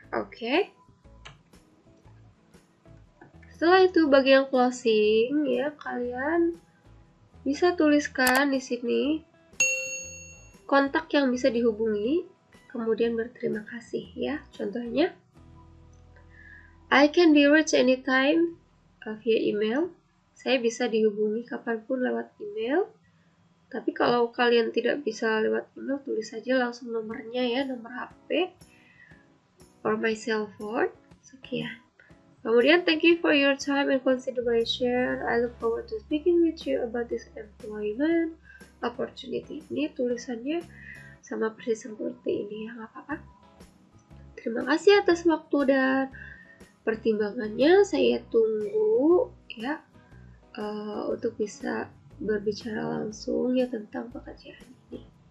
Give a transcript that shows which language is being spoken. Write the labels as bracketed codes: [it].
[id] Okay, setelah itu bagian closing ya, kalian bisa tuliskan di sini kontak yang bisa dihubungi, kemudian berterima kasih ya. Contohnya, [en] I can be reached anytime via email. [id] Saya bisa dihubungi kapanpun lewat email. Tapi kalau kalian tidak bisa lewat email, tulis saja langsung nomornya ya, nomor HP [en] or my cell phone. [id] Sekian. Kemudian, [en] thank you for your time and consideration. I look forward to speaking with you about this employment opportunity. [id] Ini tulisannya sama persis seperti ini ya, nggak apa-apa. Terima kasih atas waktu dan pertimbangannya. Saya tunggu ya untuk bisa berbicara langsung ya tentang pekerjaan ini.